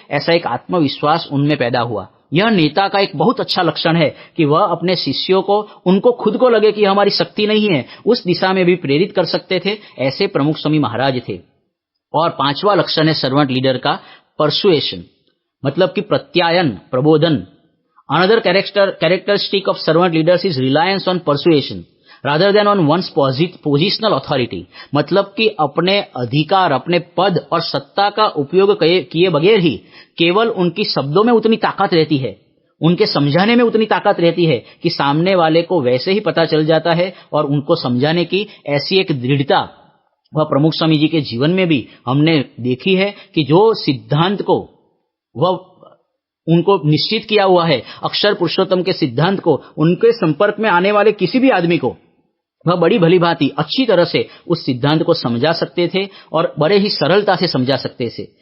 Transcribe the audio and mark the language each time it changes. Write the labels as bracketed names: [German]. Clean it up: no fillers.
[Hindi] ऐसा एक आत्मविश्वास उनमें पैदा हुआ। यह नेता का एक बहुत अच्छा लक्षण है कि वह अपने शिष्यों को, उनको खुद को लगे कि हमारी शक्ति नहीं है, उस दिशा में भी प्रेरित कर सकते थे। ऐसे प्रमुख स्वामी महाराज थे। और पांचवा लक्षण है सर्वेंट लीडर का परसुएशन, मतलब कि प्रत्यायन, प्रबोधन। [English] Another characteristic of servant leaders is reliance on persuasion rather than on one's positional authority। [Hindi] मतलब कि अपने अधिकार, अपने पद और सत्ता का उपयोग किए बगैर ही केवल उनकी शब्दों में उतनी ताकत रहती है, उनके समझाने में उतनी ताकत रहती है कि सामने वाले को वैसे ही पता चल जाता है। और उनको समझाने की ऐसी एक दृढ़ता वह प्रमुख स्वामी जी के जीवन में भी हमने देखी है कि जो सिद्धांत को वह उनको निश्चित किया हुआ है, अक्षर पुरुषोत्तम के सिद्धांत को, उनके संपर्क में आने वाले किसी भी आदमी को वह बड़ी भली भांति अच्छी तरह से उस सिद्धांत को समझा सकते थे और बड़े ही सरलता से समझा सकते थे।